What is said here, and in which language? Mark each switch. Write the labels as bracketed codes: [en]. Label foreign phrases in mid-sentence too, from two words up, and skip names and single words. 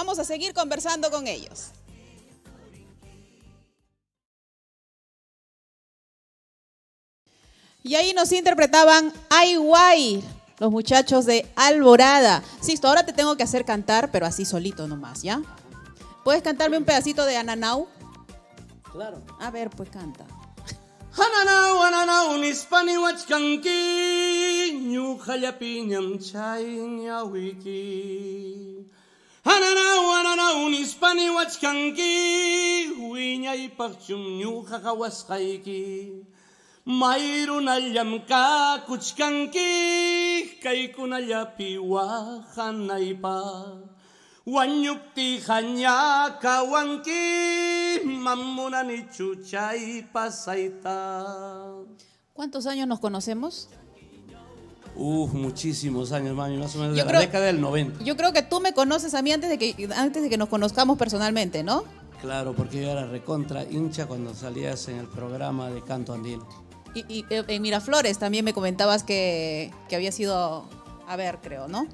[es] Vamos a seguir conversando con ellos. Y ahí nos interpretaban Ay Guay, los muchachos de Alborada. Sisto, ahora te tengo que hacer cantar, pero así solito nomás, ¿ya? ¿Puedes cantarme un pedacito de Ananau? Claro. A ver, pues canta. [qu] Ananau, ananau, nispani wachkanki, ñuqalla piñam chay ñawiki. Ananau, ananau, nispani wachkanki, wiñaypaqchum ñuqaqa wasqayki. Mayrunallamka kuchkanki, kaykunallapi wahanaypa. Wañupti hañakawanki, mamunani chuchay pasaita. [es] ¿Cuántos años nos conocemos? Muchísimos años, mami, más o menos de Yo la creo- década del 90. Yo creo que tú me conoces a mí antes de que nos conozcamos personalmente, ¿no? Claro, porque yo era recontra hincha cuando salías en el programa de Canto Andino. Y en Miraflores también me comentabas que habías ido a ver, creo, ¿no?